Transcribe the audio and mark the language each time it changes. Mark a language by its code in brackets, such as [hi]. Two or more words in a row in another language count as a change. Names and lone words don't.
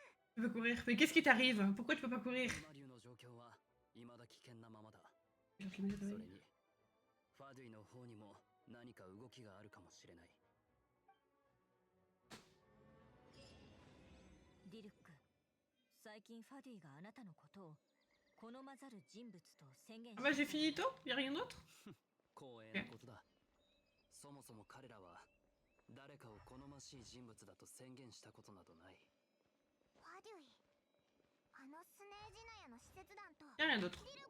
[fr] Tu peux courir. Mais qu'est-ce qui t'arrive? Pourquoi tu peux pas courir? [ja] フマリュウの状況は未だ危険なままだ。 [fr] Je vais me [ja] それ [fr] réveiller. [ja] にファデュイの方にも何か動きがあるかもしれない。ディルック、最近ファディがあなたのことを好まざる人物と宣言 [fr] Ah bah j'ai fini tôt? Y'a rien d'autre? [ja] 光栄なことだ。そもそも彼らは誰かを好ましい人物だと宣言したことなどない。ファデュイ、あのスネージナヤの使節団と [fr] Y'a rien d'autre. [ja] ディル